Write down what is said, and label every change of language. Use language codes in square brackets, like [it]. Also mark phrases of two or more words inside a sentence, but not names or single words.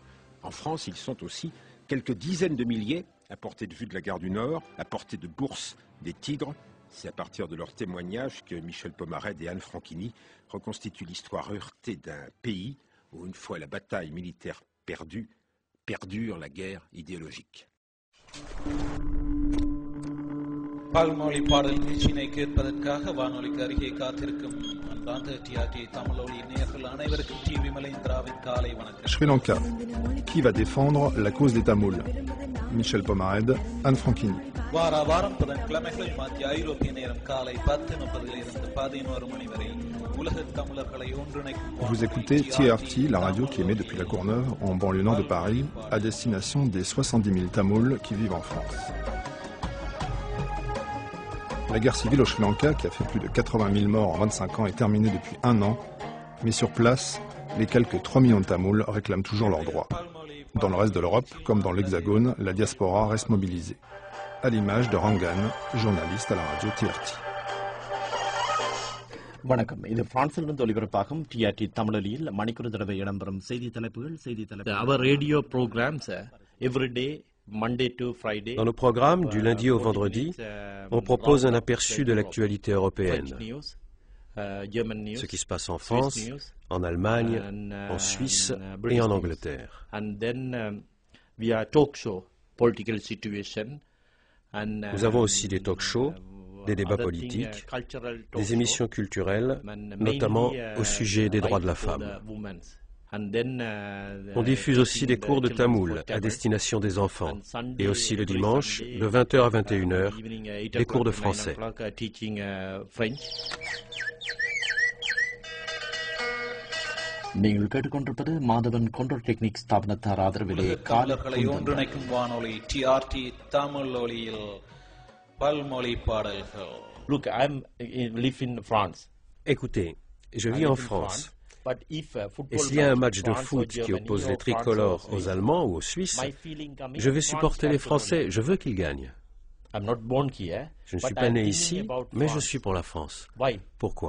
[fr] En France, ils sont aussi quelques dizaines de milliers, à portée de vue de la gare du Nord, à portée de bourse des tigres. C'est à partir de leurs témoignages que Michel Pomarède et Anne Franchini reconstituent l'histoire heurtée d'un pays où, une fois la bataille militaire perdue, perdure la guerre idéologique. [ta] பல்மொழி பாடல் நிகழ்ச்சியினை கேட்பதற்காக வானொலிக்கு அருகே காத்திருக்கும் அன்பார்ந்த டிஆர்டி தமிழொலி நேயர்கள் அனைவருக்கும் டி விமலேந்திராவின் காலை வணக்கம். [fr] Sri Lanka. Qui va défendre la cause des Tamouls? Michel Pomarède, Anne Franchini. [ta] வாரம் புதன்கிழமைகளில் மத்திய ஐரோப்பிய நேரம் காலை 10:30 11 மணி வரை உலக தமிழர்களை ஒன்றிணைக்கும். [fr] Vous écoutez TRT, la radio qui émet depuis la Courneuve, en banlieue nord de Paris, à destination des 70 000 Tamouls qui vivent en France. La guerre civile au Sri Lanka, qui a fait plus de 80 000 morts en 25 ans, est terminée depuis 1 an. Mais sur place, les quelques 3 millions de Tamouls réclament toujours leurs droits. Dans le reste de l'Europe, comme dans l'Hexagone, la diaspora reste mobilisée. À l'image de Rangan, journaliste à la radio TRT. [ta] வணக்கம். இது பிரான்சிலிருந்து ஒலிபரப்பாகும் டிஆர்டி தமிழொலியில் மணிக்கூர் தடவை இடம்பெறும் செய்தி தலைப்புகள். [en] Our radio programs every day. [fr] Dans nos programmes, du lundi au vendredi, on propose un aperçu de l'actualité européenne. Ce qui se passe en France, en Allemagne, en Suisse et en Angleterre. Nous avons aussi des talk-shows, des débats politiques, des émissions culturelles, notamment au sujet des droits de la femme. On diffuse aussi des cours de tamoul à destination des enfants et aussi le dimanche, de 20h à 21h, des cours de français. [ta] நீங்கள் கேட்டுக்கொண்டிருப்பது மாதவன் [en] control technic [ta] ஸ்தாபனத்தார் ஆதரவிலே காலர்களை ஒன்றிணைக்கும் வானொலி டிஆர்டி தமிழொலியில் பல்மொழி பாடல்கள். [en] Look, I live in France. [fr] Écoutez, je vis en France. Et s'il y a un match de foot qui oppose les tricolores aux Allemands ou aux Suisses, je vais supporter les Français, je veux qu'ils gagnent. Je ne suis pas né ici, mais je suis pour la France. Pourquoi?